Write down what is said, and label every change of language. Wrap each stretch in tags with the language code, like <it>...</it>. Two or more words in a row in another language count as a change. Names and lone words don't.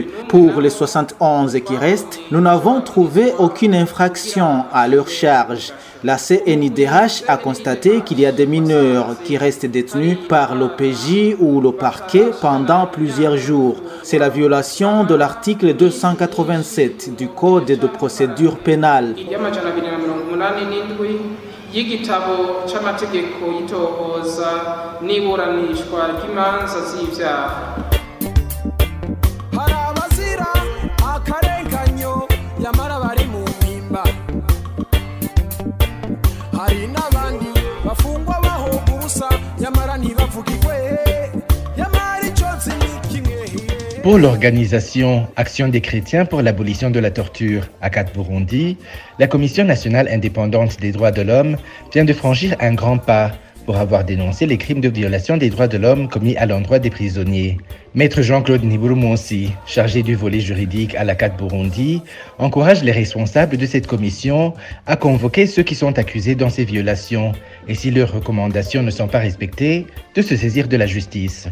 <fr>Pour les 71 qui restent, nous n'avons trouvé aucune infraction à leur charge. La CNIDH a constaté qu'il y a des mineurs qui restent détenus par l'OPJ ou le parquet pendant plusieurs jours. C'est la violation de l'article 287 du Code de procédure pénale.</fr> <rn>y'igitabo c'amategeko y'itohoza n'iburanishwa ry'imanza z'ivyaha. Hari abazira akarenganyo yamara bari mu mpimba, hari n'abandi bafungwa bahoga ubusa yamara ntibavugirwe, yamara iconsi ni kimwe.</rn> <fr>Pour l'organisation Action des chrétiens pour l'abolition de la torture, ACAT Burundi, la Commission nationale indépendante des droits de l'homme vient de franchir un grand pas pour avoir dénoncé les crimes de violation des droits de l'homme commis à l'endroit des prisonniers. Maître Jean-Claude Niburumonsi, chargé du volet juridique à l'ACAT Burundi, encourage les responsables de cette commission à convoquer ceux qui sont accusés dans ces violations et si leurs recommandations ne sont pas respectées, de se saisir de la justice.</fr>